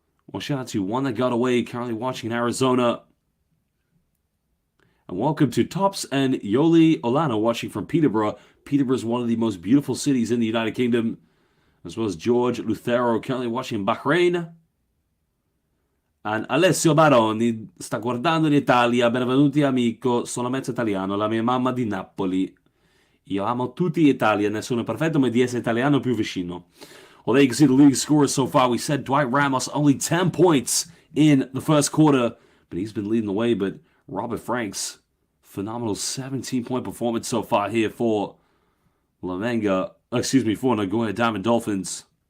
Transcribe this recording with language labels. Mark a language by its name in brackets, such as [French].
[English] Well, shout out to one that got away, currently watching in Arizona. And welcome to Tops and Yoli Olano watching from Peterborough. Peterborough is one of the most beautiful cities in the United Kingdom. As well as George Lucero, currently watching in Bahrain. And [Italian] Alessio Baroni sta guardando in Italia. Benvenuti amico, sono mezzo italiano, la mia mamma di Napoli. Io amo tutti Italia, nessuno perfetto, ma di essere italiano più vicino. [English] Well, there you can see the leading scorers so far. We said Dwight Ramos only 10 points in the first quarter, but he's been leading the way. But Robert Franks, phenomenal 17-point performance so far here for for Nagoya Diamond Dolphins.